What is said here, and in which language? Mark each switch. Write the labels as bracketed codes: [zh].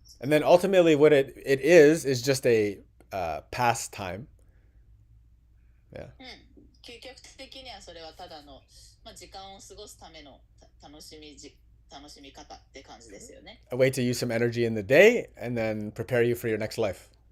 [en] And then ultimately what it is just a pastime. Yeah. [ja] 究極的にはそれはただの、時間を過ごすための楽しみ方って感じですよね。 [en] A way to use some energy in the day and then prepare you for your next life.